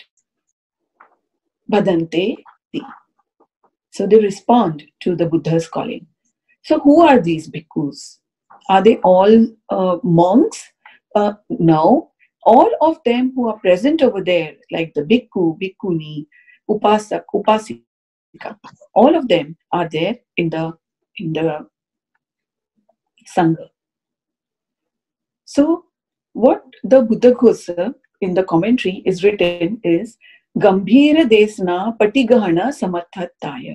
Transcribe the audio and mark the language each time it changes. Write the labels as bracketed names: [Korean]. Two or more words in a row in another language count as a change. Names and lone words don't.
[English] Bhadante. So they respond to the Buddha's calling. So who are these bhikkhus? Are they all monks? No. All of them who are present over there, like the [Pali] bhikkhu, bhikkhuni, upasak, upasika, [English] all of them are there in the Sangha. So what the Buddha Ghosa in the commentary is written is [Pali] Gambhira Desna Patigahana Samathataya.